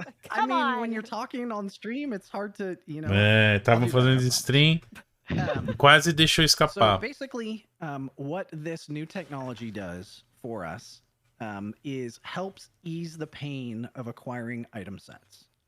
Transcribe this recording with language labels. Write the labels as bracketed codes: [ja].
[en] I mean, when you're talking on stream, it's hard to, you know. [pt] Estavam fazendo stream. Quase deixou escapar. [en] So basically, what this new technology does for us is helps ease the pain of acquiring item sets.